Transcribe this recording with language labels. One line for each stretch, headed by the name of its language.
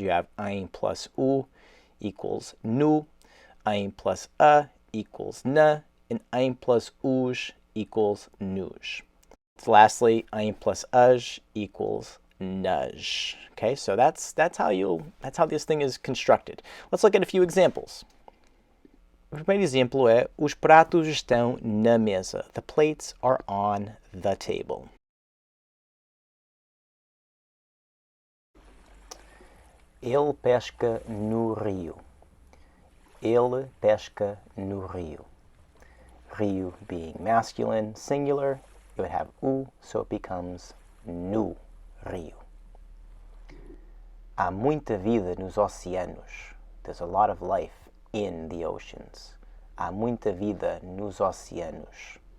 English: You have em plus u equals nu, em plus equals na, and em plus uj equals nuj. So lastly, em plus uj equals nuj. Okay, so that's how this thing is constructed. Let's look at a few examples.
Portuguese: O primeiro exemplo é: os pratos estão na mesa.
English: The plates are on the table.
Portuguese: Ele pesca no rio. Ele pesca no rio.
English: Rio being masculine, singular, it would have u, so it becomes no rio.
Portuguese: Há muita vida nos oceanos.
English: There's a lot of life in the oceans.
Portuguese: Há muita vida nos oceanos.